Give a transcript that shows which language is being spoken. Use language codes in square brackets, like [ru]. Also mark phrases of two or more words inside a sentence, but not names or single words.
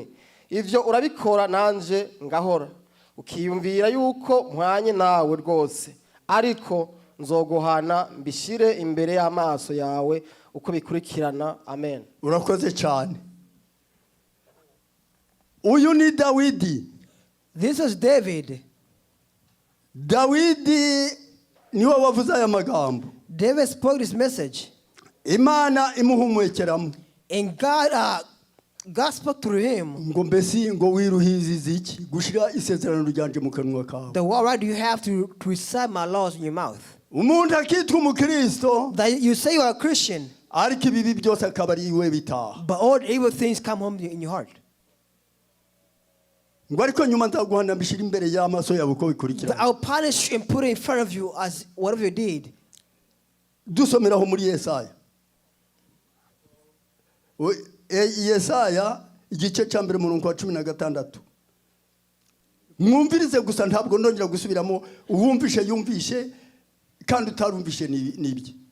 [rn] Ivyo urabikora nanje ngahora ukiyumvira yuko mpwanye nawe rwose ariko nzogohana mbishire imbere y'amaso yawe uko bikurikirana. Amen. Urakoze cyane. Uyu ni Dawidi. [en] This is David. [rn] Dawidi niwe wavuze aya magambo. [en] David spoke this message. [rn] Imana imuhumwekeramo. [en] And God spoke through him. [rn] Ngo mbesi ngo wiruhiziza iki gushira isezerano ryanje mu kanwa kawe. [en] The what right do you have to recite my laws in your mouth? [rn] Umuntu akitwa umukristo. [en] That you say you are a Christian. [rn] Ariko ibibi byose akabari iwe bitaha. [en] But all evil things come home in your heart. [rn] Ngo ariko nyuma nzaguhana mbishira imbere y'amaso yawe uko bikurikira. [en] I'll punish you and put it in front of you as whatever you did. [rn] Dusomeraho muri Yesaya. Yesaya igice cya mbere umurongo wa 16. Mwumvirize gusa ntabwo ndongera gusubiramo uwumvishe yumvishe kandi utarumvishe nibye.